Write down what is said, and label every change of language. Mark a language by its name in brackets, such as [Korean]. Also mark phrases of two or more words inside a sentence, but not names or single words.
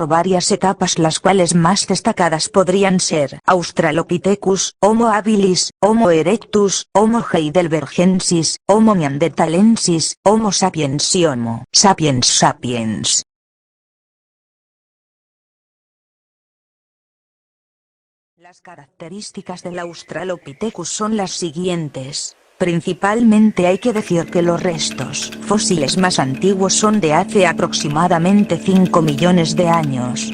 [Spanish] varias etapas, las cuales más destacadas podrían ser Australopithecus, Homo habilis, Homo erectus, Homo heidelbergensis, Homo neanderthalensis, Homo sapiens y Homo sapiens sapiens. Las características del Australopithecus son las siguientes. Principalmente hay que decir que los restos fósiles más antiguos son de hace aproximadamente 5 millones de años.